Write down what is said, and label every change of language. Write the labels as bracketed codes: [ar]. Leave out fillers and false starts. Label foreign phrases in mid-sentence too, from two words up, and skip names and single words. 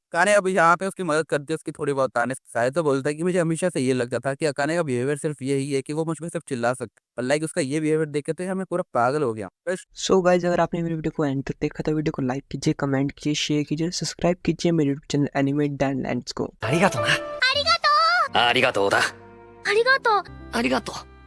[hi] अकाने अब यहाँ पे उसकी मदद करती है उसकी थोड़ी बहुत ताने। शायद तो बोलता है कि मुझे हमेशा से ये लगता था कि अकाने का बिहेवियर सिर्फ यही है कि वो मुझ में सिर्फ चिल्ला सकता है पर लाइक उसका ये बिहेवियर देख के तो मैं पूरा पागल हो गया। [en] so guys [hi] अगर आपने मेरी वीडियो को एंड तक देखा तो वीडियो को लाइक कीजिए, कमेंट कीजिए, शेयर कीजिए, सब्सक्राइब कीजिए मेरे यूट्यूब चैनल एनिमे डैनलैंड्स को। [ja] ありがとうな。ありがとう。ありがとうだ。ありがとう。ありがとう。